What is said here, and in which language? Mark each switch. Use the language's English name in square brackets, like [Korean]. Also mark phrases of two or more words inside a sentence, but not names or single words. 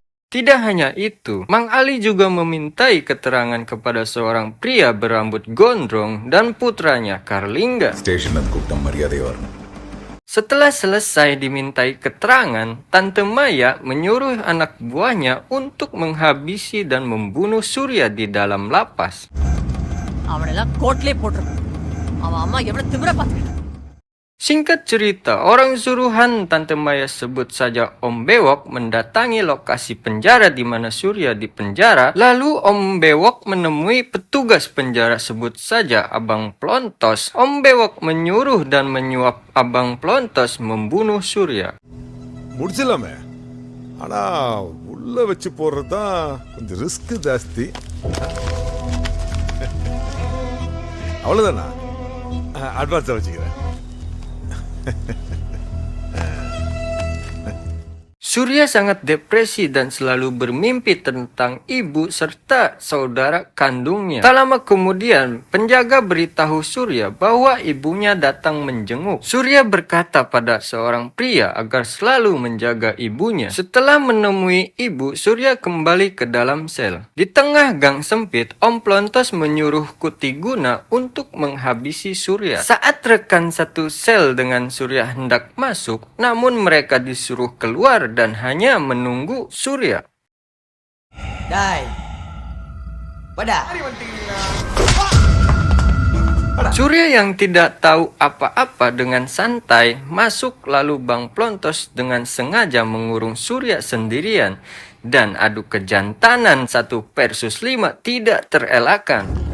[Indonesian] Tidak hanya itu, Mang Ali juga memintai keterangan kepada seorang pria berambut gondrong dan putranya Karlingga. Setelah selesai dimintai keterangan, Tante Maya menyuruh anak buahnya untuk menghabisi dan membunuh Surya di dalam lapas. [Tamil] அவனெல்லாம் கோட்லயே போட்டிருக்கான். அவன் அம்மா எவ்வளவு திமிரா பார்த்துக்கிட்டு. [Indonesian] Singkat cerita, orang suruhan Tante Maya, sebut saja Om Bewok, mendatangi lokasi penjara di mana Surya dipenjara. Lalu Om Bewok menemui petugas penjara, sebut saja Abang Plontos. Om Bewok menyuruh dan menyuap Abang Plontos membunuh Surya. [Tamil] முடிச்சிடலாமே ஆனா உள்ள வச்சு போடுறதுதான் கொஞ்சம் ரிஸ்க் ஜாஸ்தி. அவ்வளவுதானா? அட்வான்ஸா வச்சுக்கிறேன். [Indonesian] Surya sangat depresi dan selalu bermimpi tentang ibu serta saudara kandungnya. Tak lama kemudian, penjaga beritahu Surya bahwa ibunya datang menjenguk. Surya berkata pada seorang pria agar selalu menjaga ibunya. Setelah menemui ibu, Surya kembali ke dalam sel. Di tengah gang sempit, Om Plontos menyuruh Kutiguna untuk menghabisi Surya. Saat rekan satu sel dengan Surya hendak masuk, namun mereka disuruh keluar dan hanya menunggu Surya. [Tamil] டேய் படா [Indonesian] Surya yang tidak tahu apa-apa dengan santai masuk, lalu Bang Plontos dengan sengaja mengurung Surya sendirian dan adu kejantanan 1 versus 5 tidak terelakkan.